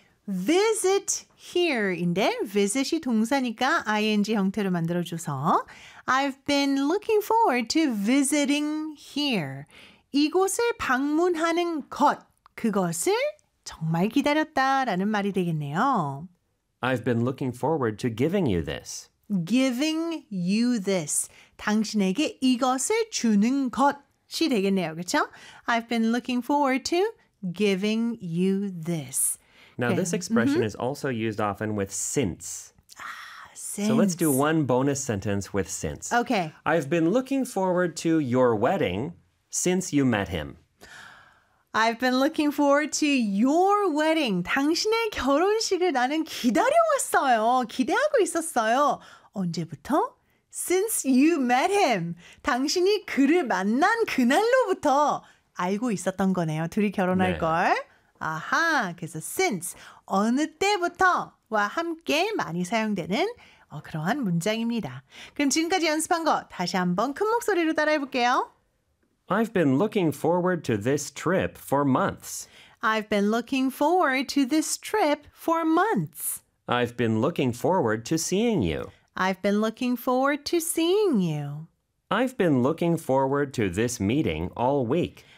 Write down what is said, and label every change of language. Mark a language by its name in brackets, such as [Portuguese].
[English] Visit here인데 [Korean] visit이 동사니까 ing 형태로 만들어줘서 [English] I've been looking forward to visiting here. [Korean] 이곳을 방문하는 것, 그것을 정말 기다렸다라는 말이 되겠네요. [English] I've been looking forward to giving you this. Giving you this. [Korean] 당신에게 이것을 주는 것이 되겠네요. 그렇죠? [English] I've been looking forward to giving you this. Now, okay. this expression mm-hmm. is also used often with since. Since. So let's do one bonus sentence with since. Okay. I've been looking forward to your wedding since you met him. I've been looking forward to your wedding. [Korean] 당신의 결혼식을 나는 기다려왔어요. 기대하고 있었어요. 언제부터? [English] Since you met him. [Korean] 당신이 그를 만난 그날로부터 알고 있었던 거네요. 둘이 결혼할 네. 걸. 아하, 그래서 since. 어느 때부터와 함께 많이 사용되는 그러한 문장입니다. 그럼 지금까지 연습한 거 다시 한번 큰 목소리로 따라해 볼게요. [English] I've been looking forward to this trip for months. I've been looking forward to this trip for months. I've been looking forward to seeing you. I've been looking forward to seeing you. I've been looking forward to this meeting all week.